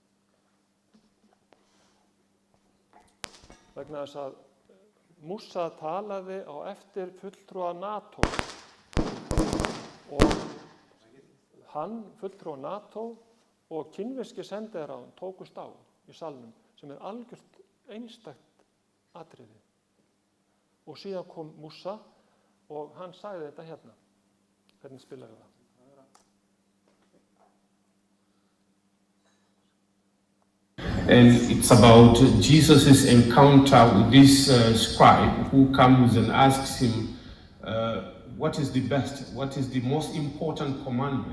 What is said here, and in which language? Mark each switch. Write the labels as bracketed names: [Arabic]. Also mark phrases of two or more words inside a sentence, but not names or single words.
[Icelandic] Vegna þess að Músa talaði á eftir fulltrúa NATO og hann, fulltrúa NATO og kínverski sendiherrann tókust á í salnum sem er algjört einstakt atriði. Og síðan kom Músa og hann sagði þetta hérna. Hvernig spilaðu það? [English] And it's about Jesus' encounter with this scribe who comes and asks him, what is the best, what is the most important commandment?